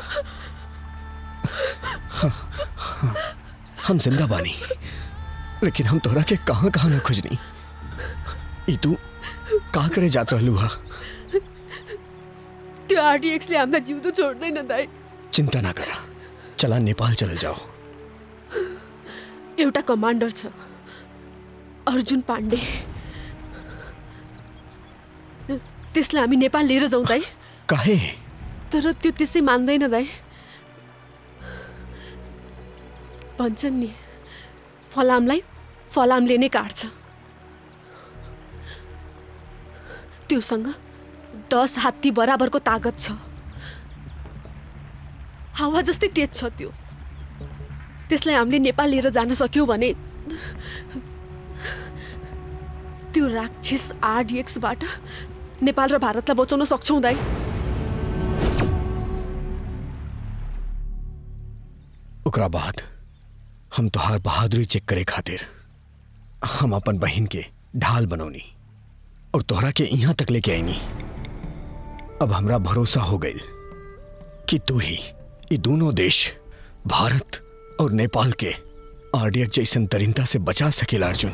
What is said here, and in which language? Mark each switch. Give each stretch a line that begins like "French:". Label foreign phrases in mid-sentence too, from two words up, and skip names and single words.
Bhojpuri: हम जिंदा बानी, लेकिन हम तोरा के कहां कहां न खोजनी। ई तू का करे जात रहलू हा?
Nepali: त्यो आरडीएक्सले हामीलाई जिउँदो छोड्दैन दाइ।
Bhojpuri: चिंता ना करा, चला नेपाल चल जाओ।
Nepali: एउटा कमान्डर छ, अर्जुन पाण्डे, त्यसलाई हामी नेपाल लिएर जाउँ दाइ।
Bhojpuri: काहे?
Nepali: तर त्यो त्यसै मान्दैन दाइ। भन्छन् नि, फलामलाई फलामले नै काट्छ। त्योसँग 10 हात्ती बराबरको तागत छ। हावा जस्तै तेज छ त्यो। त्यसलाई हामीले नेपाल लिएर जान सक्यौं भने त्यो राक्षस आरडीएक्सबाट नेपाल र भारतलाई बचाउन सक्छौं दाइ।
Bhojpuri: ओकरा बाद हम तोहार बहादुरी चेक करे खातिर हम अपन बहन के ढाल बनौनी और तोहरा के यहाँ तक लेके आईनी। अब हमरा भरोसा हो गई कि तू ही ये दोनों देश भारत और नेपाल के आरडीएक्स जैसन तरीनता से बचा सकेला अर्जुन।